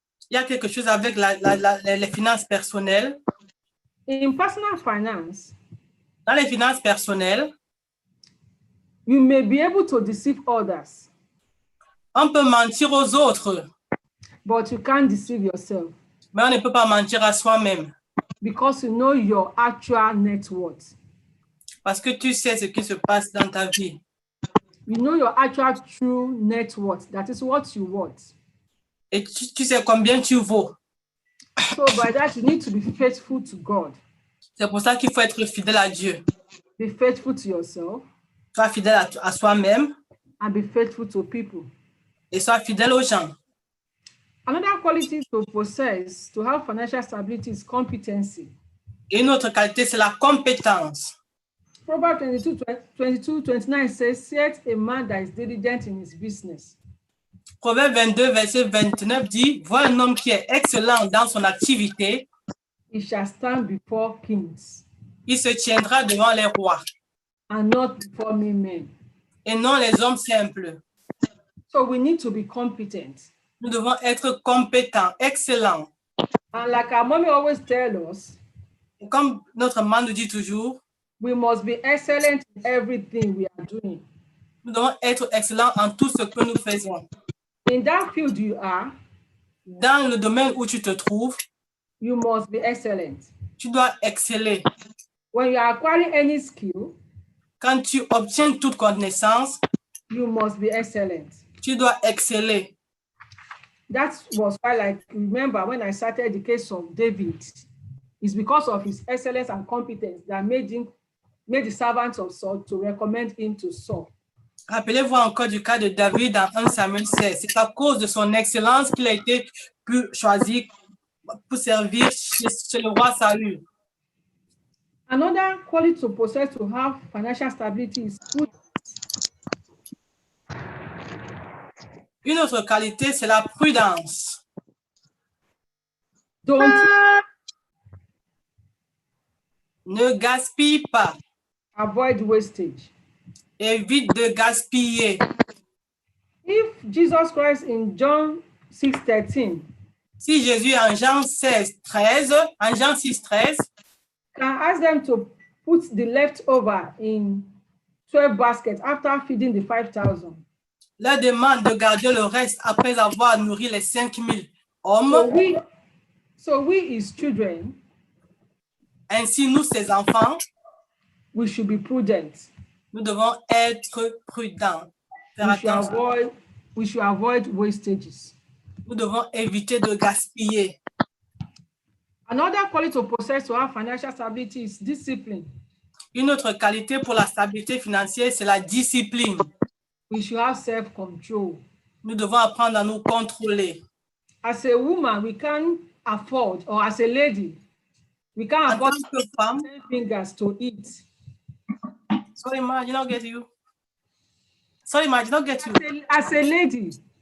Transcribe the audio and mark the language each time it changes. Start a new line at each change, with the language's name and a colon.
French: Il y a quelque chose avec les finances personnelles.
English: In personal finance,
French: Dans les finances personnelles,
English: you may be able to deceive others,
French: on peut mentir aux autres,
English: but you can't deceive yourself
French: mais on ne peut pas mentir à soi-même.
English: because you know your actual net worth.
French: Parce que tu sais ce qui se passe dans ta vie.
English: You know your actual true net worth. That is what you want.
French: Et tu sais combien tu vaux.
English: So by that, you need to be faithful to God.
French: C'est pour ça qu'il faut être fidèle à Dieu.
English: Be faithful to yourself
French: Sois fidèle à soi-même
English: and be faithful to people.
French: et sois fidèle aux gens.
English: Another quality to possess to have financial stability is competency.
French: Et une autre qualité, c'est la compétence.
English: Proverbs 22:29 says, "Yet a man that is diligent in his business."
French: Proverbe 22, verset 29 dit, vois un homme qui est excellent dans son activité,
English: He shall stand before kings
French: il se tiendra devant les rois
English: and not before men.
French: et non les hommes simples.
English: So we need to be competent.
French: Nous devons être compétents, excellents.
English: And like our mommy always tell us,
French: Et comme notre maman nous dit toujours,
English: we must be excellent in everything we are doing.
French: nous devons être excellents en tout ce que nous faisons.
English: In that field you are,
French: Dans le domaine où tu te trouves,
English: you must be excellent.
French: tu dois exceller.
English: When you are acquiring any skill,
French: Quand tu obtiens toute connaissance,
English: you must be excellent.
French: tu dois exceller.
English: That was why, like, remember when I started the case of David, it's because of his excellence and competence that made the servants of Saul to recommend him to Saul.
French: Rappelez-vous encore du cas de David dans 1 Samuel 16. C'est à cause de son excellence qu'il a été choisi pour servir chez le roi Saül.
English: Another quality to possess to have financial stability is food.
French: Une autre qualité, c'est la prudence. Ne gaspille pas.
English: Avoid wastage.
French: Évite de gaspiller.
English: If Jesus Christ in John 6:13
French: Si Jésus en Jean 6, 13,
English: can ask them to put the leftover in 12 baskets after feeding the 5,000.
French: leur demande de garder le reste après avoir nourri les 5,000 hommes.
English: So we his children,
French: Ainsi, nous, ses enfants,
English: we should be prudent.
French: nous devons être prudents. Faire attention.
English: We should avoid wastages.
French: Nous devons éviter de gaspiller.
English: Another quality to possess to have financial stability is discipline.
French: Une autre qualité pour la stabilité financière, c'est la discipline.
English: We should have self-control.
French: Nous devons apprendre à nous contrôler.
English: As a woman, we can't afford, or as a lady, we can't afford 10 fingers to eat. Sorry, ma, I did not get you. Sorry, ma, I did not get you. As a lady,